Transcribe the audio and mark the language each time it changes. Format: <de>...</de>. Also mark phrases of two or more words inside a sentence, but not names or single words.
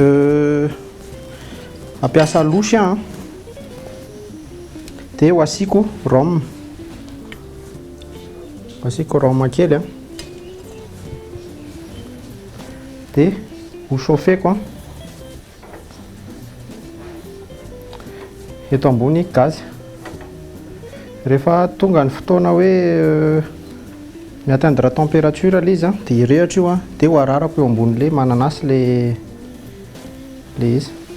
<mg>ampiasa losy a dia ho asiako rhum kely a dia ho chauffeko eto ambony gaz. Rehefa tonga ny fotoana hoe</mg> <fr>mi-atteindre température</fr> <mg>le izy dia irehatra io dia ho ararako eo ambon'le mananasy le izy.</mg>